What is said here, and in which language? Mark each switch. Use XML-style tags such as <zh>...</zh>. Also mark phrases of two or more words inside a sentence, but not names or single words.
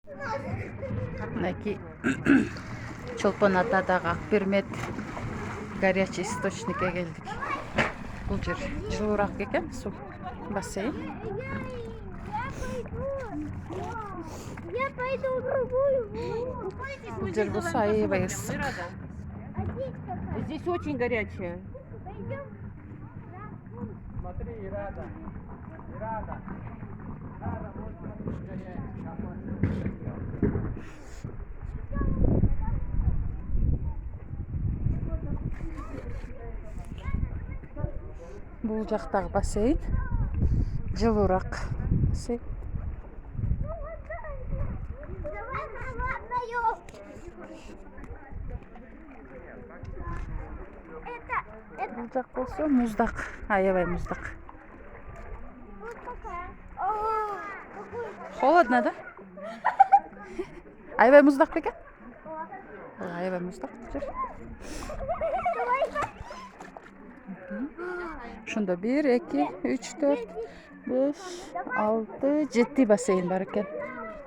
<ky>Мынакей Чолпон Атадагы Акбермет</ky> <ru>горячий источникке</ru> <ky>келдик. Бул жер жылуураак экен, суу бассейн.</ky> <ru>Я пойду в другую.</ru> <ky>Бул жер болсо аябай ысык.</ky> <ru>Здесь очень горячая. Смотри, Ирада. Ирада. Ирада, вот смотри, горячая.</ru> <ky>Бул жактагы бассейн жылуураак.</ky> <ru>Давай холодную. Это</ru> <ky>Бул жак болсо муздак, аябай муздак.</ky> <ru>вот такая. Холодно,</ru> <ky>да? Аябай муздак бекен? Аябай муздак жер. Ушунда 1, 2, 3, 4, 5, 6, 7 бассейн бар экен.</ky>